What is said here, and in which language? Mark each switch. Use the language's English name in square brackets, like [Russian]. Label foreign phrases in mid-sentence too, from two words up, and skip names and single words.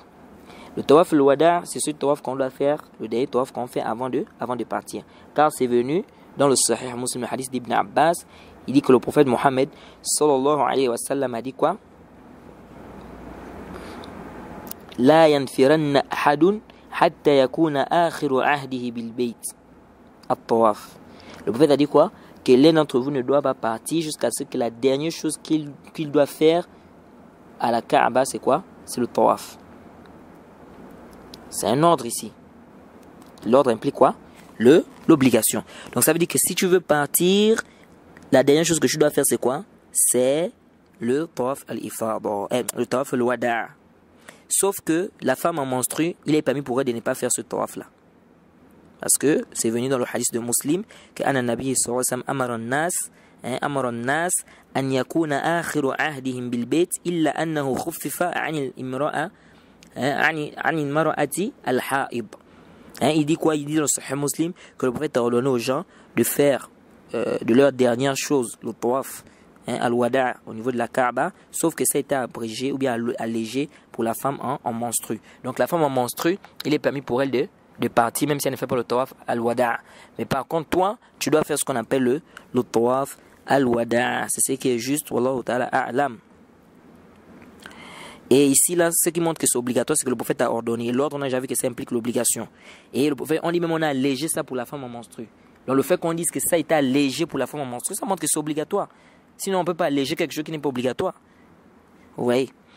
[French] Le tawaf et le wada', c'est ce tawaf qu'on doit faire, le dernier tawaf qu'on fait avant de partir. Car c'est venu dans le Sahih Muslim, le hadith d'Ibn Abbas, il dit que le prophète Mohammed, [Arabic] صلى الله عليه وسلم, [French] a dit quoi? [Arabic] لا ينفرن أحد حتى يكون آخر عهده بالبيت الطواف. [French] Le prophète a dit quoi? Que l'un d'entre vous ne doit pas partir jusqu'à ce que la dernière chose qu'il doit faire à la Kaaba, c'est quoi? C'est le tawaf. C'est un ordre ici. L'ordre implique quoi? L'obligation. Donc ça veut dire que si tu veux partir, la dernière chose que tu dois faire, c'est quoi? C'est le [Arabic] طواف الإفاضة, [French] le [Arabic] طواف الوداع'. [French] Sauf que la femme en menstrue, il est permis pour elle de ne pas faire ce tawaf-là. Parce que c'est venu dans le hadith de Muslim que [Arabic] أن النبي صلى الله عليه وسلم أمر الناس أن يكون آخر عهدهم بالبيت إلا أنه خفف عن المرأة الحائض. [French] Il dit quoi? Il dit dans le Sahih Muslim que le prophète a ordonné aux gens de faire de leur dernière chose, le tawaf, al-wada' au niveau de la Kaaba, sauf que ça a été abrégé ou bien allégé pour la femme en menstrue. Donc la femme en menstrue, il est permis pour elle de partir, même si elle ne fait pas le [Arabic] طواف الوداع'. [French] Mais par contre, toi, tu dois faire ce qu'on appelle le [Arabic] طواف الوداع'. [French] C'est ce qui est juste, [Arabic] والله تعالى أعلم. [French] Et ici, là, ce qui montre que c'est obligatoire, c'est que le prophète a ordonné. L'ordre, on a déjà vu que ça implique l'obligation. Et le prophète, on dit même on a allégé ça pour la femme en menstrue. Donc le fait qu'on dise que ça a été allégé pour la femme en menstrue, ça montre que c'est obligatoire. Sinon, on ne peut pas alléger quelque chose qui n'est pas obligatoire. Oui.